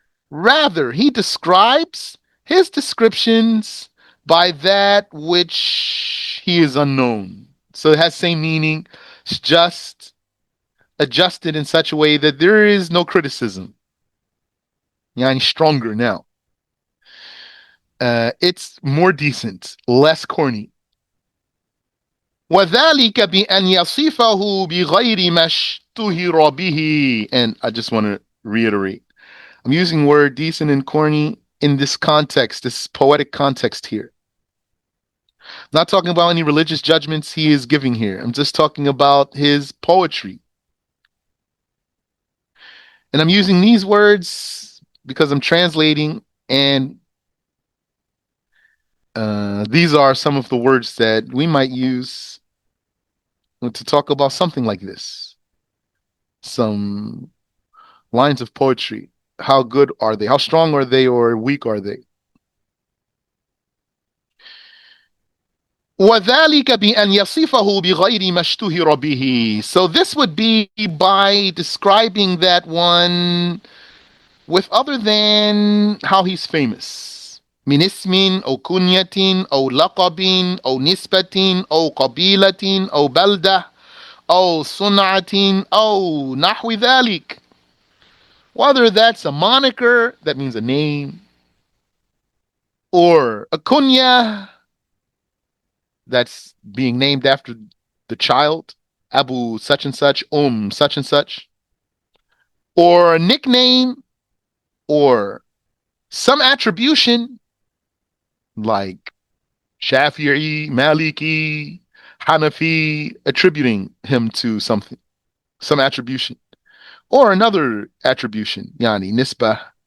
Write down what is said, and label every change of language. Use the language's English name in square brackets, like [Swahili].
[English] Rather, he describes his descriptions by that which he is unknown. So it has same meaning. It's just adjusted in such a way that there is no criticism. Yani stronger now. It's more decent, less corny. [Arabic] وذلك بأن يصفه بغير ما اشتهر به. [English] And I just want to reiterate, I'm using word decent and corny in this context, this poetic context here. I'm not talking about any religious judgments he is giving here. I'm just talking about his poetry. And I'm using these words because I'm translating, and these are some of the words that we might use to talk about something like this. Some lines of poetry. How good are they? How strong are they, or weak are they? [Arabic] وَذَلِكَ بِأَنْ يَصِفَهُ بِغَيْرِ مَا اشْتُهِرَ بِهِ. [English] So this would be by describing that one with other than how he's famous. [Arabic] من اسم أو كنية أو لقب أو نسبة أو قبيلة أو بلدة أو صنعة أو نحو ذلك. [English] Whether that's a moniker, that means a name, or a kunya, that's being named after the child, Abu such and such, such and such, or a nickname, or some attribution like Shafi'i, Maliki, Hanafi, attributing him to something, some attribution, or another attribution, yani nisbah